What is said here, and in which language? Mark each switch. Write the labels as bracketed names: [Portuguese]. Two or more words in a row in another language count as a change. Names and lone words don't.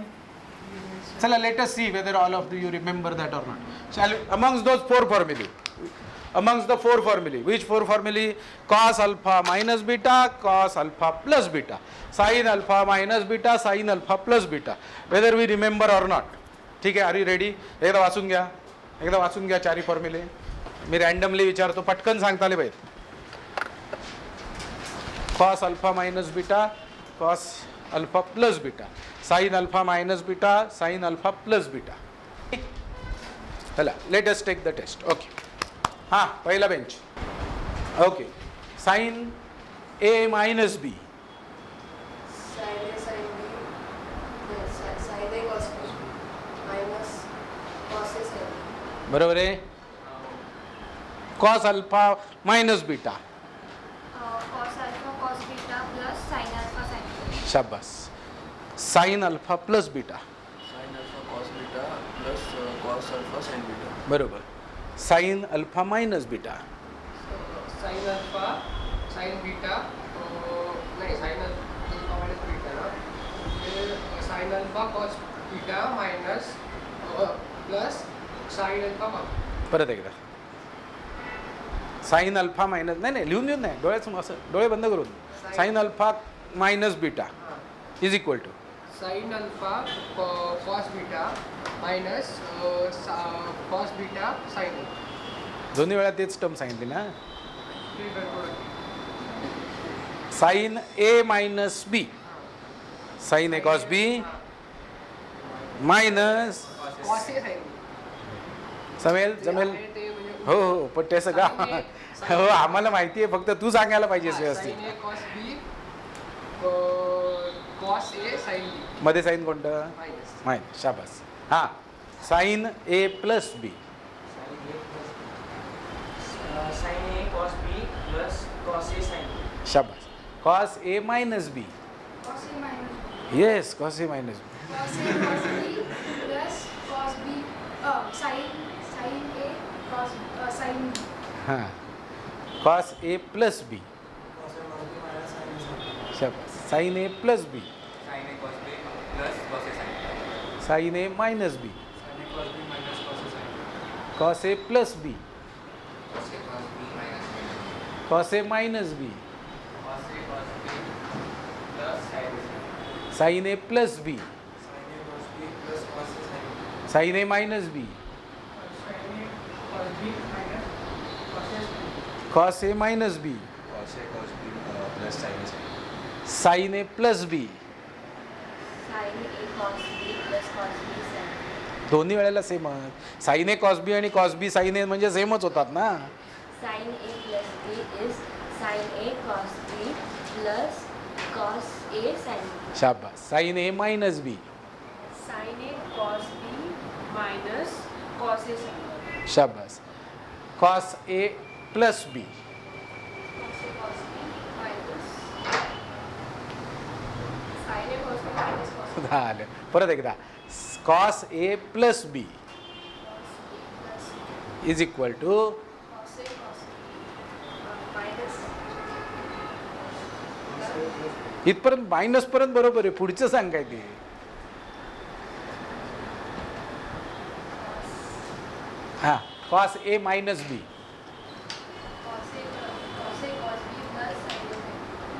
[English] So let us see whether all of you remember that or not. Shall we, amongst those four formulae, amongst the four formulae, which four formulae? Cos alpha minus beta, cos alpha plus beta, sin alpha minus beta, sin alpha plus beta. Whether we remember or not. [Marathi] ठीक आहे, [English] are you ready? [Marathi] एकदा वाचून घ्या चारी फॉर्म्युले. मी रँडमली विचारतो, पटकन सांगता आले पाहिजे. [English] cos alpha minus beta, cos alpha plus beta, sin alpha minus beta, sin alpha plus beta. [Marathi] चला, [English] let us take the test. Okay. [Hindi] हाँ, पहला बेंच. [English] Okay. Sin A minus B. Sin A sin B. Yes, sin A cos B minus cos A sin B. [Marathi] बरोबर आहे. [English] cos alpha minus beta. Cos alpha cos beta plus sin alpha sin beta. शाबास. sin alpha plus beta. sin alpha cos beta plus cos alpha sin beta. बरोबर. sin alpha minus beta. sin alpha sin beta नहीं sin alpha minus beta [Hindi] ना फिर [English] sin alpha cos beta minus plus sin alpha [Marathi] परत एकदा. [English] sin alpha minus [Marathi] नाही लिहून देऊन नाही डोळ्यासमोर असं डोळे बंद करून [English] sin alpha minus beta is equal to sin alpha cos beta minus cos beta sin [Marathi] दोन्ही वेळा तेच टर्म सांगितली ना. [English] alpha. sin A minus B, sin A cos B minus cos A sin [Marathi] जमेल जमेल. ते म्हणजे हो हो पण ते सगळं हो आम्हाला माहिती आहे, फक्त तू सांगायला पाहिजेस व्यवस्थित. [English] sin A cos B cos A sin B [Marathi] मध्ये साइन कोणतं? [English] minus मायनस. शाबास. हां, sin A plus B. sin A cos B plus cos A sin B. शाबास. cos A minus B. Cos A minus B. yes, cos A minus B. Cos A cos B plus cos B sin A cos sin B. हां, cos A plus B. Cos A cos B minus sin A sin B. शाबास. sin A plus B. sin a cos b plus cos a sin beta. sin A minus B. Sin A cos B minus cos A sin B. cos A plus B. cos a cos b minus beta. cos A minus B. cos a cos b plus sin a sin beta. sin A plus B. Sin A cos B plus cos A sin B. sin A minus B. cos A minus B. cos a cos b plus sin a sin beta. sin A plus B. Sin A cos B plus cos B sin B. [Marathi] दोन्ही वेळेला सेम. [English] sin A cos B [Marathi] आणि [English] cos B sin A [Marathi] म्हणजे सेमच होतात ना. [English] Sin A plus B is sin A cos B plus cos A sin B. शाबास. sin A minus B. Sin A cos B minus cos A sin B. शाबास. cos A plus B. Cos A cos B minus sin A cos B minus cos A झालं. [Marathi] परत एकदा. [English] cos A plus B plus is equal to cos A cos B minus [Marathi] इथपर्यंत मायनस पर्यंत बरोबर आहे. पुढचं सांग काय ते. हां, [English] cos A minus B. cos A cos B plus sin A